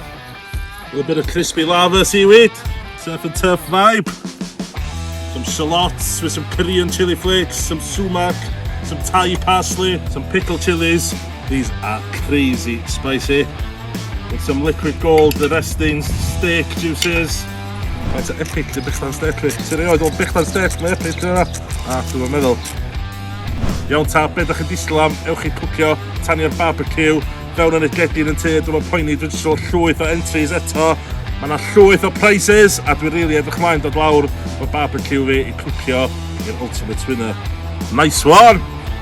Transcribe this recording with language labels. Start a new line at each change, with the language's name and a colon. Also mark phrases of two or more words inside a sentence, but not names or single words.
English: A little bit of crispy lava seaweed, surf and turf vibe. Some shallots with some Korean chili flakes, some sumac, some Thai parsley, some pickled chilies. These are crazy spicy. With some liquid gold, the resting steak juices. It's epic, the bechdan steak.
Welsh: Serioed, o'r bechdan steak, mae'n epic yna. Dwi'n meddwl. Iawn ta, be ydych chi'n disgwyl am, ewch chi cwcio, tanio'r barbecue, fewn yn y gegin yn te, dwi'n poeni, dwi'n siŵr llwyth o entries eto. Mae yna llwyth o prizes, a dwi'n rili edrych mlaen dod lawr o barbecue fi i cwcio i'r
English: ultimate winner. Nice one!